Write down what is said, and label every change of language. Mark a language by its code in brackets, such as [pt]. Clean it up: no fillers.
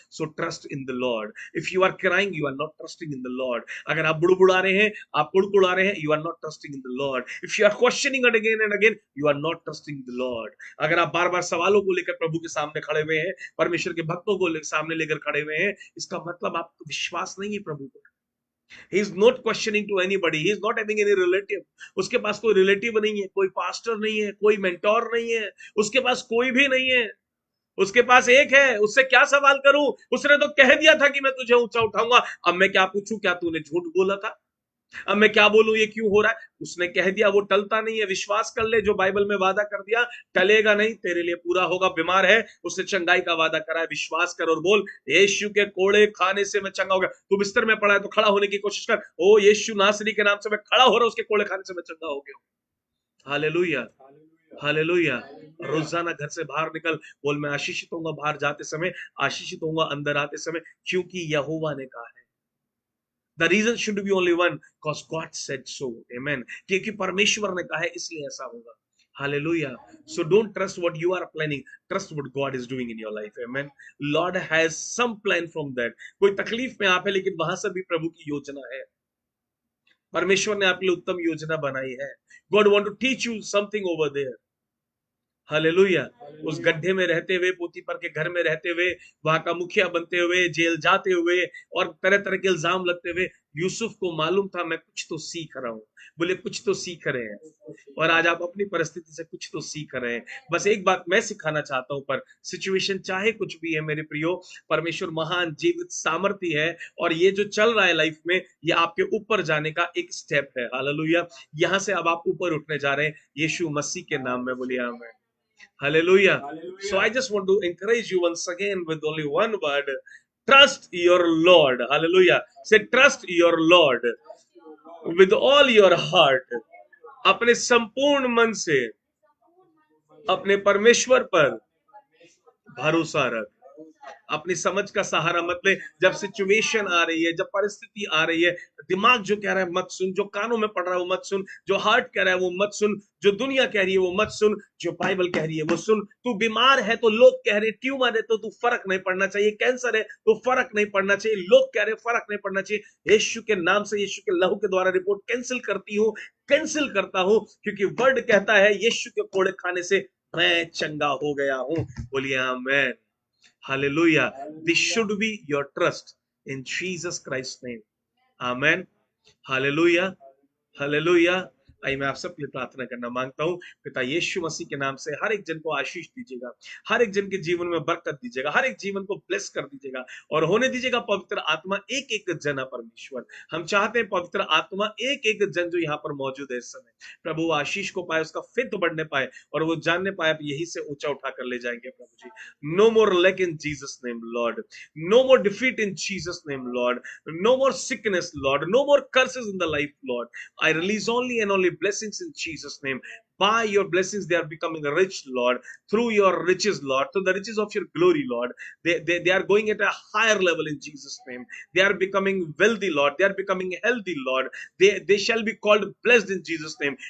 [en] So trust in the Lord. If you are crying, you are not trusting in the Lord. [hi] अगर आप बुड़बुड़ा रहे हैं, आप कुड़कुड़ा रहे हैं, you are not trusting in the Lord. [en] If you are questioning it again and again, you are not trusting the Lord. [hi] अगर आप बार बार सवालों को लेकर प्रभु के सामने खड़े हुए हैं, परमेश्वर के भक्तों को सामने लेकर खड़े हुए हैं, इसका मतलब आपको विश्वास नहीं है प्रभु पर। [en] He is not questioning to anybody. He is not having any relative. [hi] उसके पास कोई रिलेटिव नहीं है, कोई पास्टर नहीं है, कोई मेंटोर नहीं है, उसके पास कोई भी नहीं है। उसके पास एक है, उससे क्या सवाल करूं? उसने तो कह दिया था कि मैं तुझे ऊंचा उठाऊंगा। अब मैं क्या पूछूं? क्या तूने झूठ बोला था? अब मैं क्या बोलूं ये क्यों हो रहा है? उसने कह दिया, वो टलता नहीं है। विश्वास कर ले, जो बाइबल में वादा कर दिया टलेगा नहीं, तेरे लिए पूरा होगा। बीमार है, उसने चंगाई का वादा करा है। विश्वास कर और बोल, यीशु के कोड़े खाने से मैं चंगा हो गया। तू बिस्तर में पड़ा है तो खड़ा होने की कोशिश कर। ओ यीशु नासरी के नाम से मैं खड़ा हो रहा हूं, उसके कोड़े खाने से मैं चंगा हो गया हूं। Hallelujah, hallelujah. रोजाना घर से बाहर निकल, बोल मैं आशीषित होऊंगा बाहर जाते समय, आशीषित होऊंगा अंदर आते समय, क्योंकि यहोवा ने कहा है। [en] The reason should be only one, because God said so. Amen. [hi] क्योंकि परमेश्वर ने कहा है, इसलिए ऐसा होगा। [en] Hallelujah. So don't trust what you are planning. Trust what God is doing in your life. Amen. Lord has some plan from that. [hi] कोई तकलीफ में आप है, लेकिन वहां से भी प्रभु की योजना है। परमेश्वर ने आपके लिए उत्तम योजना बनाई है। [en] God want to teach you something over there. [hi] Hallelujah. उस गड्ढे में रहते हुए, पोतीपर के घर में रहते हुए, वहां का मुखिया बनते हुए, जेल जाते हुए और तरह तरह के इल्जाम लगते हुए, यूसुफ को मालूम था मैं कुछ तो सीख रहा हूं। बोले कुछ तो सीख रहे हैं। और आज आप अपनी परिस्थिति से कुछ तो सीख रहे हैं। बस एक बात मैं सिखाना चाहता हूं, पर सिचुएशन चाहे कुछ भी है मेरे प्रियो, परमेश्वर महान जीवित सामर्थ्य है। और ये जो चल रहा है लाइफ में, ये आपके ऊपर जाने का एक स्टेप है। हालेलुया। यहां से अब आप ऊपर उठने जा रहे हैं, यीशु मसीह के नाम में। बोलिए आमीन। Hallelujah. [en] So I just want to encourage you once again with only one word. Trust your Lord. Hallelujah. Say trust your Lord with all your heart. [hi] अपने संपूर्ण मन से अपने परमेश्वर पर भरोसा रख। अपनी समझ का सहारा मत ले। जब सिचुएशन आ रही है, जब परिस्थिति आ रही है, दिमाग जो कह रहा है मत सुन, जो कानों में पड़ रहा है वो मत सुन, जो हार्ट कह रहा है वो मत सुन, जो दुनिया कह रही है वो मत सुन, जो बाइबल कह रही है वो सुन। तू बीमार है तो लोग कह रहे, ट्यूमर है तो तू फर्क नहीं पड़ना चाहिए, कैंसर है तो फर्क नहीं पड़ना चाहिए, लोग कह रहे फर्क नहीं पड़ना चाहिए। यीशु के नाम से, यीशु के लहू के द्वारा रिपोर्ट कैंसिल करती हूँ, कैंसिल करता हूं, क्योंकि वर्ड कहता है यीशु के कोड़े खाने से मैं चंगा हो गया हूं। बोलिए आमीन। Hallelujah. [en] This should be your trust in Jesus Christ's name. Amen. Hallelujah. Hallelujah. [hi] आई मैं आप सबके लिए प्रार्थना करना मांगता हूं। पिता यीशु मसीह के नाम से हर एक जन को आशीष दीजिएगा, हर एक जन के जीवन में बरकत दीजिएगा, हर एक जीवन को ब्लेस कर दीजिएगा और होने दीजिएगा पवित्र आत्मा एक एक जन। परमेश्वर, हम चाहते हैं पवित्र आत्मा एक एक जन जो यहाँ पर मौजूद है इस समय, प्रभु वो आशीष को पाए, उसका फिर बढ़ने पाए और वो जानने पाए आप यही से ऊंचा उठा कर ले जाएंगे। [en] प्रभु जी, no more lack in Jesus name Lord, no more defeat in Jesus name Lord, no more sickness Lord, no more curses in the life Lord. I release only and only blessings in Jesus' name. By your blessings, they are becoming rich, Lord. Through your riches, Lord. Through the riches of your glory, Lord. They are going at a higher level in Jesus' name. They are becoming wealthy, Lord. They are becoming healthy, Lord. They shall be called blessed in Jesus' name.